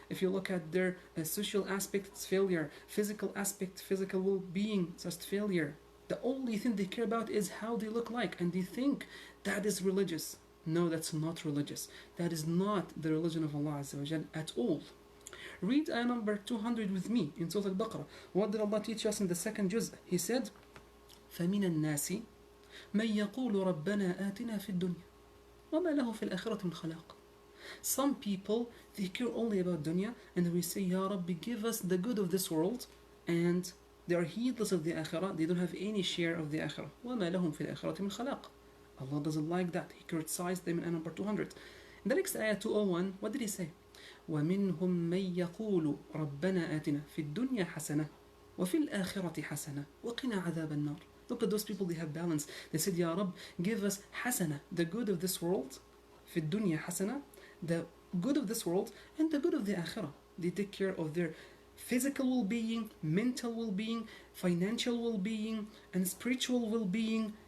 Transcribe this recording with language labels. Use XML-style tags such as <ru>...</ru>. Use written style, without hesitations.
<en>If you look at their social aspect, it's failure. Physical aspect, physical well-being, just failure. The only thing they care about is how they look like, and they think that is religious. No, that's not religious. That is not the religion of Allah Azza wa Jal at all. Read ayah number 200 with me in Surah Al-Baqarah. What did Allah teach us in the second juz? He said,</en> <ar>فَمِنَ النَّاسِ من يقول ربنا آتنا في الدنيا وما له في الآخرة من خلاق.</ar> <en>Some people, they care only about dunya, and we say, Ya Rabbi, give us the good of this world, and they are heedless of the akhirah, they don't have any share of the akhirah.</en> <ar>وما لهم في الآخرة من خلاق.</ar> <en>Allah doesn't like that. He criticized them in ayah number 200. In the next ayah 201, what did he say?</en> <ar>ومنهم من يقول ربنا آتنا في الدنيا حسنة وفي الآخرة حسنة وقنا عذاب النار.</ar> <en>Look at those people, they have balance. They said, Ya Rab, give us hasana, the good of this world,</en> <ar>fi dunya hasana,</ar> <en>the good of this world, and the good of the akhirah. They take care of their physical well-being, mental well-being, financial well-being, and spiritual well-being.</en>